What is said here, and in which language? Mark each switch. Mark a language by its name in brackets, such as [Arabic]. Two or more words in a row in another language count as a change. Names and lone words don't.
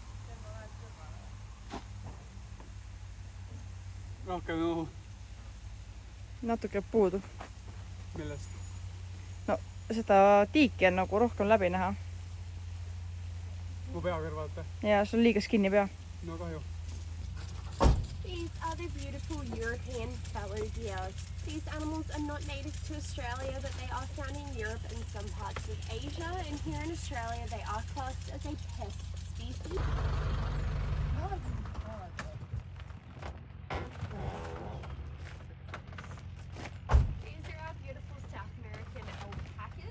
[Estonian] Rohkem õhu. Natuke puudu. Millest? No, seda tiiki on nagu rohkem läbi näha. Mu pea kõrvalt. Ja sul liigas kinni pea. No kahju. [English] These are the beautiful European fallow deer. These animals are not native to Australia, but they are found in Europe and some parts of Asia. And here in Australia, they are classed as a pest species. These are our beautiful South American alpacas.